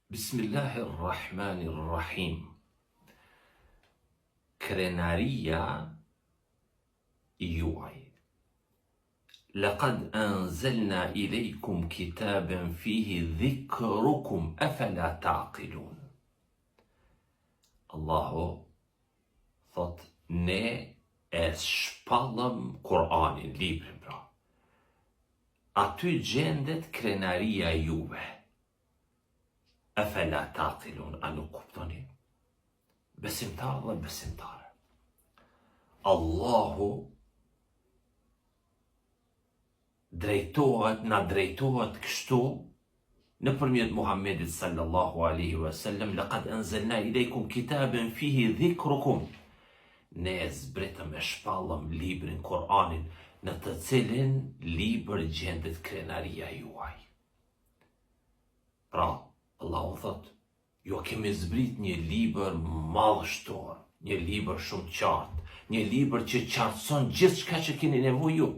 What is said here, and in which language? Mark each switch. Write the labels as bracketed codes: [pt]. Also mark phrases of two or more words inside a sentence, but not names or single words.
[sq] Bismillahirrahmanirrahim. Krenaria juaj. [ar] لقد أنزلنا إليكم كتابا فيه ذكركم أفلا تعقلون. [sq] Allahu thot, ne e shpallëm Kur'anin, librin pra. Aty gjendet krenaria juve. [ar] أفلا تعقلون, [sq] a nuk kuptoni? Besimtar dhe besimtare. Allahu drejtohet kështu nëpërmjet Muhammedit [ar] صلى الله عليه وسلم, لقد أنزلنا إليكم كتابا فيه ذكركم. [sq] Ne zbritëm e shpallëm librin Kur'anin, në të cilin libër gjendet krenaria juaj. Pra, Allahu thot, jo kemi zbrit një libër madhështor, një libër shumë qartë, një libër që qartëson gjithë shka që keni nevojë ju.